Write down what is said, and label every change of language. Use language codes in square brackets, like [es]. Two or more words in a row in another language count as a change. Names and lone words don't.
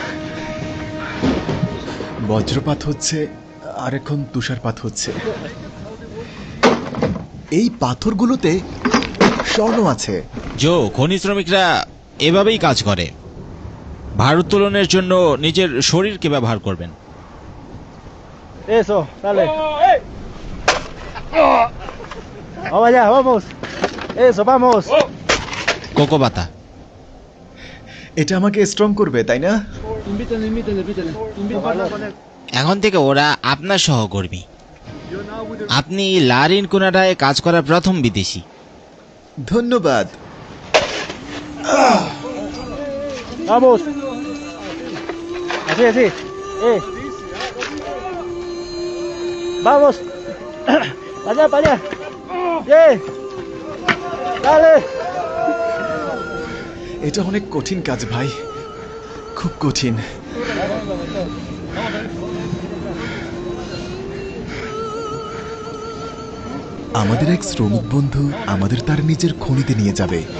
[bn] বজ্রপাত হচ্ছে আর এখন তুষারপাত হচ্ছে। এই পাথরগুলোতে স্বর্ণ আছে। জো, খনি শ্রমিকরা এভাবেই কাজ করে। ভারোত্তোলনের জন্য নিজের শরীরকে ব্যবহার করবেন। [es] Eso, dale. Vamos allá, vamos. Eso, vamos. [bn] কোকোবাতা। এটা আমাকে স্ট্রং করবে, তাই না? এখন থেকে ওরা আপনার সহকর্মী। আপনি লা রিনকোনারায় কাজ করা প্রথম বিদেশি। ধন্যবাদ। [es] Vamos. Así, así. Vamos. Para allá, para allá. Dale. [bn] এটা অনেক কঠিন কাজ ভাই, খুব কঠিন। আমাদের এক শ্রমিক বন্ধু আমাদের তার নিজের খনিতে নিয়ে যাবে।